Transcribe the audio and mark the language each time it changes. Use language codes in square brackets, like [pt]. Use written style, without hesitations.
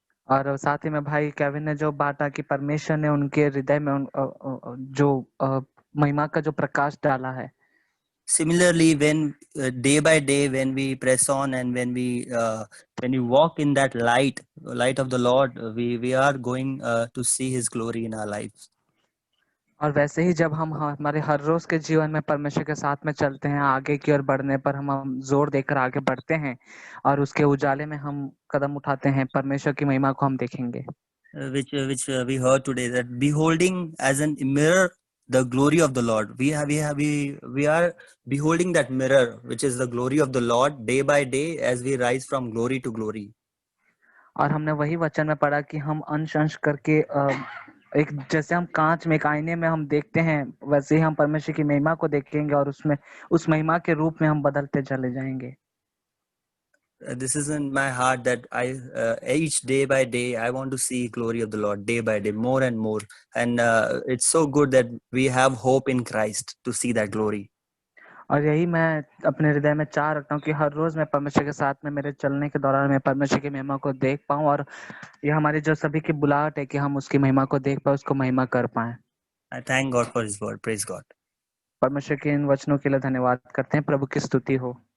[hi] और साथ ही में भाई केविन ने जो बांटा कि परमेश्वर ने उनके हृदय में जो महिमा का जो प्रकाश डाला है. [en] Similarly, when day by day, when we press on and when we walk in that light of the Lord, we are going to see His glory in our lives. [hi] और वैसे ही जब हम हमारे हर रोज के जीवन में परमेश्वर के साथ में चलते हैं, आगे की ओर बढ़ने पर हम जोर देकर आगे बढ़ते हैं और उसके उजाले में हम कदम उठाते हैं, परमेश्वर की महिमा को हम देखेंगे. [en] Which we heard today, that beholding as a mirror the glory of the Lord. We are beholding that mirror, which is the glory of the Lord, day by day as we rise from glory to glory. [hi] और हमने वही वचन में पढ़ा कि हम अंश अंश करके एक जैसे हम कांच में, एक आईने में हम देखते हैं, वैसे ही हम परमेश्वर की महिमा को देखेंगे और उसमें उस महिमा के रूप में हम बदलते चले जाएंगे. [en] This is in my heart that each day by day I want to see glory of the Lord day by day, more and more, and it's so good that we have hope in Christ to see that glory. [hi] और यही मैं अपने हृदय में चाह रखता हूँ कि हर रोज मैं परमेश्वर के साथ में मेरे चलने के दौरान मैं परमेश्वर की महिमा को देख पाऊँ, और ये हमारी जो सभी की बुलाहट है कि हम उसकी महिमा को देख पाए, उसको महिमा कर पाए। [en] I thank God for His word. Praise God. [hi] परमेश्वर के इन वचनों के लिए धन्यवाद करते हैं। प्रभु की स्तुति हो।